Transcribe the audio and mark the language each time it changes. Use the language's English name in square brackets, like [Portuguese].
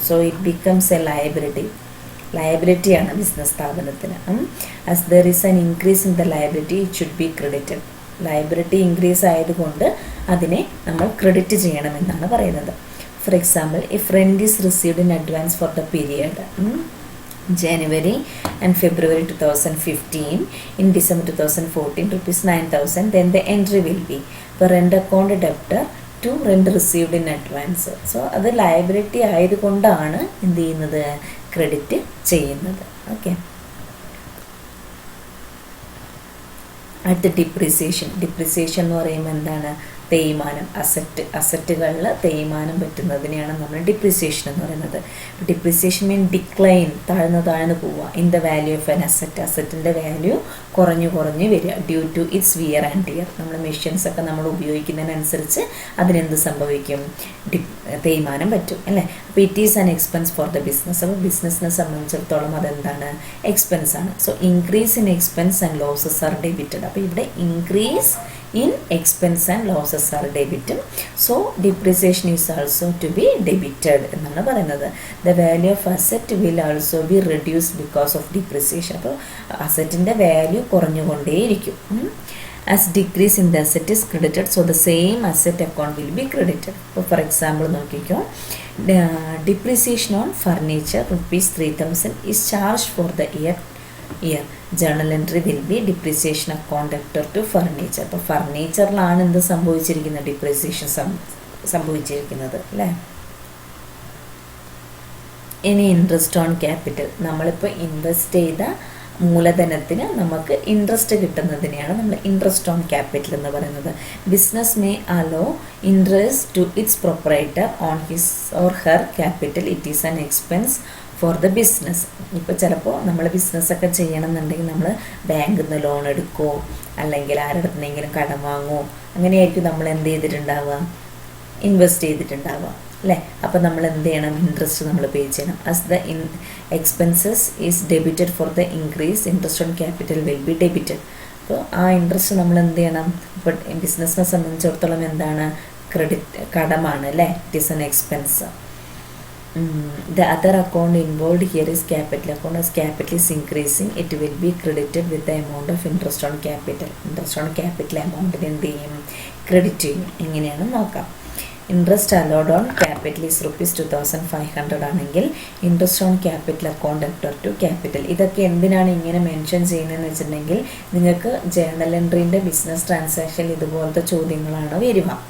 [English] So it becomes a ലയബിലിറ്റിയാണ് business സ്ഥാപനത്തിന്. As there is an increase in the liability it should be credited. [Malayalam] Liability increase ആയതുകൊണ്ട് അതിനെ നമ്മൾ credit ചെയ്യണമെന്നാണ് പറയുന്നത്. [English] For example, if rent is received in advance for the period January and February 2015, in December 2014 ₹9,000, then the entry will be for rent account debtor to rent received in advance. [Malayalam] So അത് liability ആയതുകൊണ്ടാണ് എന്ത് ചെയ്യുന്നത്? Credit ചെയ്യുന്നത്. Okay, അടുത്ത depreciation എന്ന് പറയുമ്പോൾ എന്താണ്? തേയ്മാനം. അസറ്റുകളിൽ തേയ്മാനം പറ്റുന്നതിനെയാണ് നമ്മൾ ഡിപ്രിസിയേഷൻ എന്ന് പറയുന്നത്. [English] depreciation mean decline, [Malayalam] താഴ്ന്നു പോവുക. [English] in the value of an അസറ്റിൻ്റെ value [Malayalam] കുറഞ്ഞു വരിക [English] Due to its wear and tear. [Malayalam] നമ്മൾ മെഷീൻസൊക്കെ നമ്മൾ ഉപയോഗിക്കുന്നതിനനുസരിച്ച് അതിനെന്ത് സംഭവിക്കും? തേയ്മാനം പറ്റും അല്ലേ? അപ്പോൾ [English] It is an expense for the business. [Malayalam] അപ്പോൾ ബിസിനസ്സിനെ സംബന്ധിച്ചിടത്തോളം അതെന്താണ്? എക്സ്പെൻസ് ആണ്. [English] So increase in expense and losses are debited. [Malayalam] അപ്പോൾ ഇവിടെ [English] increase in expense and losses are debited, so depreciation is also to be debited [Malayalam] എന്നാണ് പറയുന്നത്. [English] The value of asset will also be reduced because of depreciation. [Malayalam] അപ്പോൾ അസറ്റിൻ്റെ value കുറഞ്ഞുകൊണ്ടേയിരിക്കും. [English] As decrease in the asset is credited, so the same asset account will be credited. അപ്പോൾ for example നോക്കിക്കോ, depreciation on furniture ₹3,000 is charged for the year. Journal entry will be depreciation account debtor to furniture. [Malayalam] അപ്പോൾ ഫർണിച്ചറിലാണ് എന്ത് സംഭവിച്ചിരിക്കുന്നത്? Depreciation സംഭവിച്ചിരിക്കുന്നത് അല്ലേ? ഇനി interest on capital. നമ്മളിപ്പോൾ invest ചെയ്ത മൂലധനത്തിന് നമുക്ക് ഇൻട്രസ്റ്റ് കിട്ടുന്നതിനെയാണ് നമ്മൾ ഇൻട്രസ്റ്റ് ഓൺ ക്യാപിറ്റൽ എന്ന് പറയുന്നത്. [English] Business may allow interest to its proprietor on his or her capital. It is an expense for the business. [Malayalam] ഇപ്പോൾ ചിലപ്പോൾ നമ്മൾ ബിസിനസ്സൊക്കെ ചെയ്യണമെന്നുണ്ടെങ്കിൽ നമ്മൾ ബാങ്കിൽ നിന്ന് ലോൺ എടുക്കുമോ അല്ലെങ്കിൽ ആരുടെ നിന്നെങ്കിലും കടം വാങ്ങുമോ, അങ്ങനെയായിരിക്കും നമ്മൾ എന്ത് ചെയ്തിട്ടുണ്ടാവുക, ഇൻവെസ്റ്റ് ചെയ്തിട്ടുണ്ടാവുക അല്ലേ. അപ്പോൾ നമ്മൾ എന്ത് ചെയ്യണം, ഇൻട്രസ്റ്റ് നമ്മൾ പേ ചെയ്യണം. [English] As the expenses is debited for the increase, interest on capital will be debited. [Malayalam] അപ്പോൾ ആ ഇൻട്രസ്റ്റ് നമ്മൾ എന്ത് ചെയ്യണം, ഇപ്പോൾ ബിസിനസ്സിനെ സംബന്ധിച്ചിടത്തോളം എന്താണ്, കടമാണ് അല്ലേ, [English] It is an expense. The other account involved here is capital account. As capital is increasing, it will be credited with the amount of interest on capital. Interest on capital amount [Malayalam] എന്ത് ചെയ്യും, credit ചെയ്യും. എങ്ങനെയാണെന്ന് നോക്കാം. [English] Interest allowed on capital is ₹2500 ആണെങ്കിൽ interest on capital account debtor to capital. [Malayalam] ഇതൊക്കെ എന്തിനാണ് ഇങ്ങനെ mention ചെയ്യുന്നതെന്ന് വെച്ചിട്ടുണ്ടെങ്കിൽ നിങ്ങൾക്ക് ജേർണൽ എൻട്രീൻ്റെ ബിസിനസ് ട്രാൻസാക്ഷൻ ഇതുപോലത്തെ ചോദ്യങ്ങളാണ് വരിക.